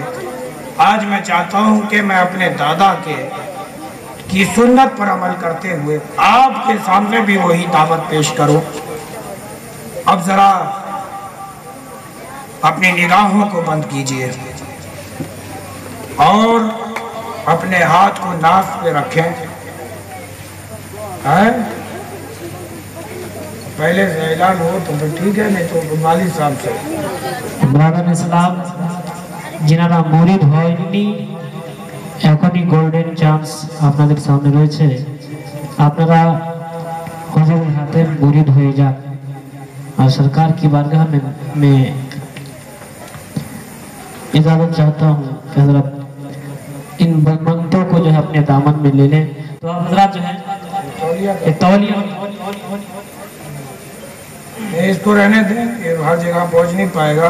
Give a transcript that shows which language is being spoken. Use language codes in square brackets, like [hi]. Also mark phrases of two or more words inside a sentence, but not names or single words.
[ur] آج میں چاہتا ہوں کہ میں اپنے دادا کی سنت پر عمل کرتے ہوئے آپ کے سامنے بھی وہی دعوت پیش کروں اب ذرا اپنی نگاہوں کو بند کیجئے اور اپنے ہاتھ کو ناف پہ رکھیں. پہلے سے اعلان ہو تو ٹھیک ہے, نہیں تو والد صاحب سے. برادر اسلام [bn] جنہاরা মুরিদ হয়নি এখনই গোল্ডেন চান্স আপনাদের সামনে রয়েছে, আপনারা হুজুরের হাতে মুরিদ হয়ে যান [ur] اور سرکار کی بارگاہ میں میں اجازت چاہتا ہوں کہ حضرت ان منگتوں کو جو ہے اپنے دامن میں لے لیں. تو آپ حضرات جو ہے تولیہ اس کو رہنے دیں، یہ ہر جگہ پہنچ نہیں پائے گا.